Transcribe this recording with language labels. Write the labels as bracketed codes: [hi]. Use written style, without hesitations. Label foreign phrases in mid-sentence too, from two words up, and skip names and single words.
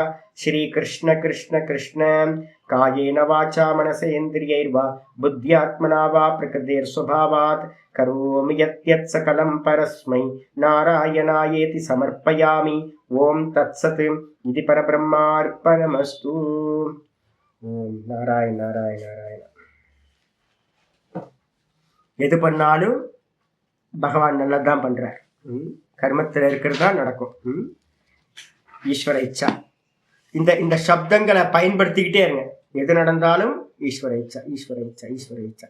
[sa] श्री कृष्ण कृष्ण कृष्ण कायेन वाचा मनसेन्द्रियैर्वा बुद्ध्यात्मना वा प्रकृतिर्स्वभावात् करोमि यत् सकलं परस्मै नारायणायेति समर्पयामि। ओम तत्सत् इति परब्रह्मार्पणमस्तु। ओम नारायण नारायण नारायण। [ta] எது பண்ணாலும் பகவான் நல்லதான் பண்றார். கர்மத்தில் இருக்கிறது தான் நடக்கும். [sa] ईश्वर इच्छा. [ta] இந்த சப்தங்களை பயன்படுத்திக்கிட்டே இருங்க. எது நடந்தாலும் [sa] ईश्वर इच्छा ईश्वर इच्छा ईश्वर इच्छा.